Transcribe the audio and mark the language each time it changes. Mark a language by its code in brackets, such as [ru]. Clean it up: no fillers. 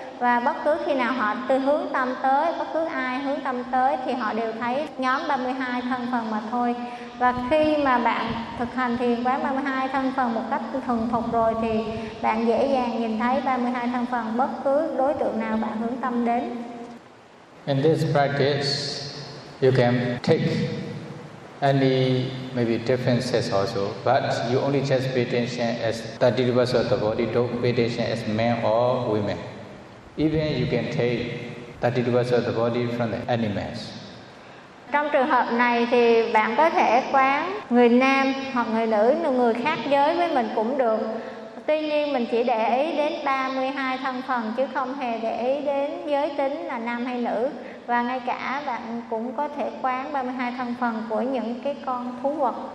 [vi] Và bất cứ khi nào họ tư hướng tâm tới, bất cứ ai hướng tâm tới thì họ đều thấy nhóm 32 thân phần mà thôi. Và khi mà bạn thực hành thiền quán 32 thân phần một cách thuần thục rồi thì bạn dễ dàng nhìn thấy 32 thân phần bất cứ đối tượng nào bạn hướng tâm đến. [en] In this practice, you can take any maybe differences also, but you only just pay attention as the details of the body, don't pay attention as men or women. Even you can take 32 parts of the body from the animals. [vi] Trong trường hợp này thì bạn có thể quán người nam hoặc người nữ, người khác giới với mình cũng được. Tuy nhiên mình chỉ để ý đến 32 thân phần chứ không hề để ý đến giới tính là nam hay nữ. Và ngay cả bạn cũng có thể quán 32 thân phần của những cái con thú vật.